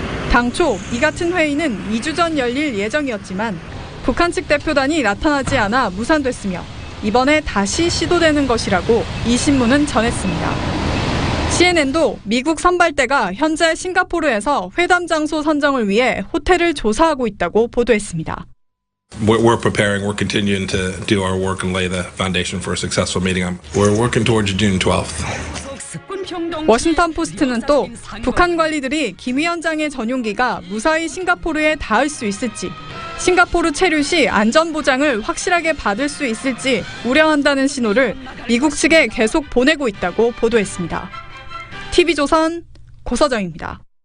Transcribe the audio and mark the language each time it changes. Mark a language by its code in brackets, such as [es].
[ko] 당초 이 같은 회의는 2주 전 열릴 예정이었지만 북한 측 대표단이 나타나지 않아 무산됐으며 이번에 다시 시도되는 것이라고 이 신문은 전했습니다. CNN도 미국 선발대가 현재 싱가포르에서 회담 장소 선정을 위해 호텔을 조사하고 있다고 보도했습니다. [en] We're preparing. We're continuing to do our work and lay the foundation for a successful meeting. We're working towards June 12th. [ko] 워싱턴 포스트는 또 북한 관리들이 김 위원장의 전용기가 무사히 싱가포르에 닿을 수 있을지, 싱가포르 체류 시 안전 보장을 확실하게 받을 수 있을지 우려한다는 신호를 미국 측에 계속 보내고 있다고 보도했습니다. TV조선 고서정입니다.